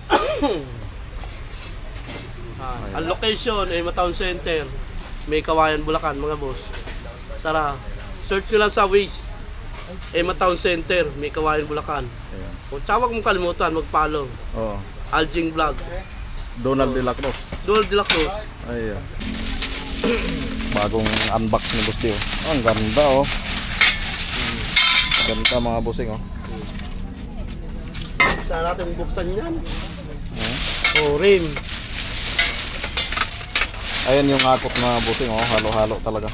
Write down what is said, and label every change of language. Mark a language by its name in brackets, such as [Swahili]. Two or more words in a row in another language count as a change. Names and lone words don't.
[Filipino] Ang location ay Mataon Center. May Kawayan, Bulacan mga boss. Tara, search nyo lang sa Waze. Mataon Center, may Kawayan, Bulacan. Ayan. O tsaka huwag mong kalimutan, mag-follow. Oh. Aljing Vlog. Donald de la Cruz. Dual de la Cruz. Ayan. Bagong unbox ni Boss D oh. Ang ganda oh. Ganda mga bossing oh. Saan natin buksan yan? Oh, rim. Ayan yung hakot na busing, oh.